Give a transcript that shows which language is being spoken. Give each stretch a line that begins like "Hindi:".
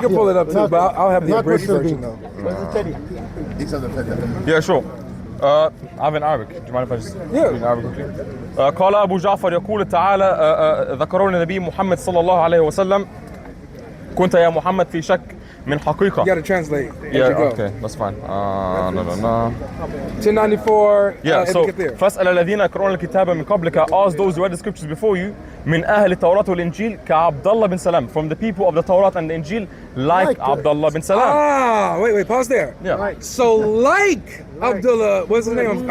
English: can pull it up too, but I'll have the abridged version though. Yeah, sure. I have an Arabic. Do you mind if I just read in Arabic quickly?
Arabic: قال أبو جعفر يقول تعالى ذكرون النبي محمد صلى الله عليه وسلم كنت يا محمد في شك من حقيقة.
English: You gotta translate. Yeah, okay, that's fine. No. 1094. Yeah, so
Arabic: فاسأل الذين يقرؤون الكتاب من قبلك,
English: ask those who read the scriptures before you,
Arabic: من أهل التوراة والإنجيل كعبدالله بن سلام,
English: from the people of the Torah and the Injil, like Abdullah bin Salam. Wait, pause there. Yeah. Right. So like Abdullah, what's his name?